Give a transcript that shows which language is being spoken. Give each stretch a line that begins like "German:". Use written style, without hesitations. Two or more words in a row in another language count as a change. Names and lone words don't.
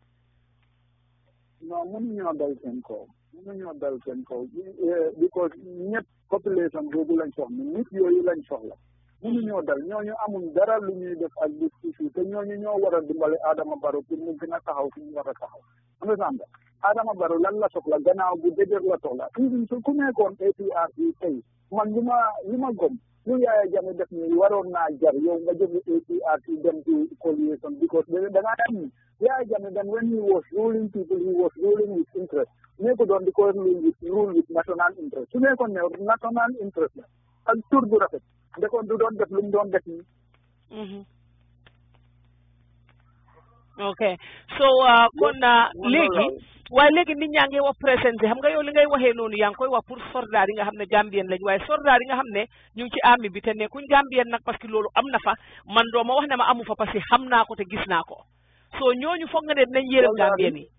Wolof: non mënuñoo dal seen kaw because ñëpp population boobu lañ soxla nit yooyu lañ soxla mënuñoo dal ñooñu amul dara lu ñuy def ak discussion te ñooñu ñoo war a dimbale Adama Barrow pour mu gën a taxaw fi ñu war a taxaw understand Adama Barrow lan la soxla gannaaw bu dëgër la soxla even su ku nekkoon APRC tey man li ma gëm lu Yaya Jammeh def nii waroon naa jar yow nga jóge APRC dem
English: to coalition
Wolof: because da ngaa am Yaya Jammeh
English: then when he was ruling people he was ruling with interest
Wolof: nekko doon di ko
English: rule with national interest
Wolof: su nekkoon ne
English: national interest
Wolof: la ak tur bu rafet ndekoon du doon def lu mu doon def nii ok so kon waaye léegi nit ñaa ngi wax présence xam nga yow li ngay waxee noonu yaa ngi koy wax pour soldat yi nga xam ne Gambien lañ waaye soldat yi nga xam ne ñu ngi ci army bi te nekkuñ Gambien nag
French: parce que
Wolof: loolu am na fa man doo ma wax ne ma amu fa
French: parce que
Wolof: xam naa ko te gis naa ko so ñooñu foog nga ne dinañ yërëm Gambien yi